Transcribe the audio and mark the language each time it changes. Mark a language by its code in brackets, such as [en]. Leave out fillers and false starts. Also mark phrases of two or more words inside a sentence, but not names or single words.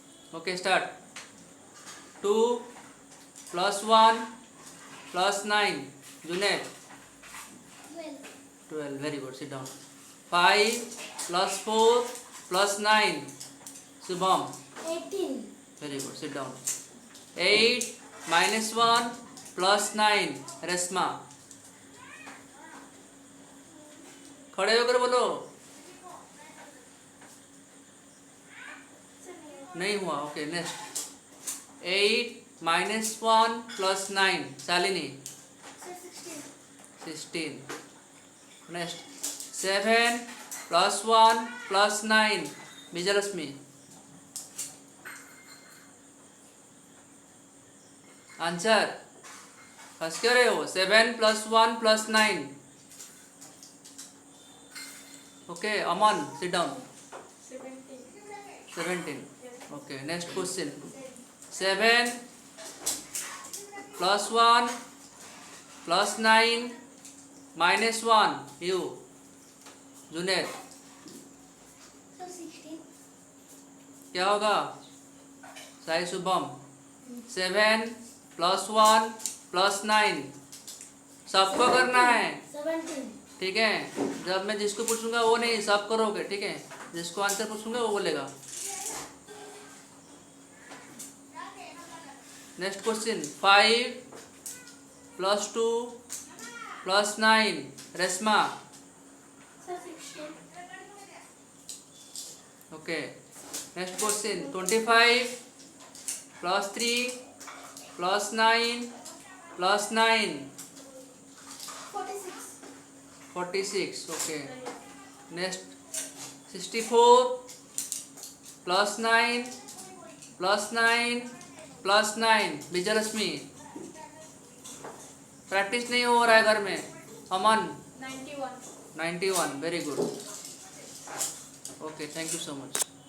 [en] Okay, start. 2 plus 1 plus 9. Junaid. 12. Very good. Sit down. 5 plus 4 plus 9. Subham. 18. Very good. Sit down. 8 minus 1 plus 9. Resma. [hi] खड़े होकर बोलो. नहीं हुआ. [en] okay, next. 8 minus 1 plus 9. Shalini. 16. Next. 7 plus 1 plus 9. Vijayalakshmi. Answer. [hi] हंस क्यों रहे हो? [en] 7 plus 1 plus 9. Okay, Aman, sit down. 17. Okay, next question. 7 plus 1 plus 9 minus 1. You. Junaid. 16. [hi] क्या होगा? साई शुभम. [en] 7 plus 1 plus 9. [hi] सबको करना है. 17. ठीक है. जब मैं जिसको पूछूंगा वो नहीं, सब करोगे. ठीक है. जिसको आंसर पूछूंगा वो बोलेगा. [en] next question. 5 plus 2 plus 9. रेशमा. 16. okay. next question. 25 plus 3 plus 9 plus 9. 46. 46. Okay. Next. 64 plus 9 plus 9 plus 9. विजयलक्ष्मी. [hi] प्रैक्टिस नहीं हो रहा है घर में. अमन. 91. 91. [en] very good. okay, thank you so much.